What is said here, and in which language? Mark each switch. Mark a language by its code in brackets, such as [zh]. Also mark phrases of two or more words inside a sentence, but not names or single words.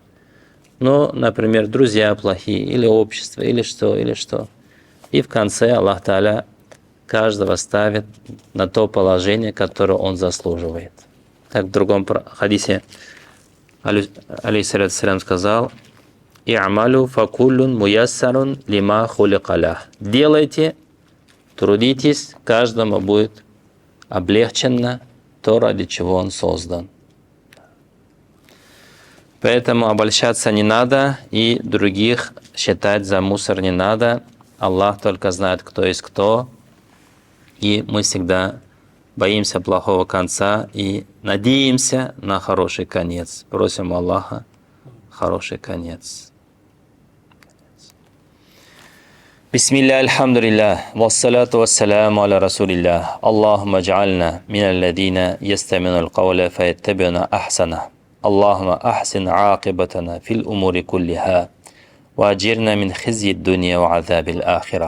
[ru] Но, например, друзья плохие, или общество, или что. И в конце Аллах Тааля каждого ставит на то положение, которое он заслуживает. Как в другом хадисе алейхиссалям сказал: [ar] «اعملوا فكل ميسر لما خلق له». [ru] Делайте, трудитесь, каждому будет облегчено то, ради чего он создан. Поэтому обольщаться не надо и других считать за мусор не надо. Аллах только знает, кто есть кто. И мы всегда боимся плохого конца и надеемся на хороший конец. Просим Аллаха хороший конец. [ar] بسم الله، الحمد لله، والصلاة والسلام على رسول الله. اللهم اجعلنا من الذين يستمعون القول فيتبعون أحسن. اللهم أحسن عاقبتنا في الأمور كلها وأجرنا من خزي الدنيا وعذاب الآخرة.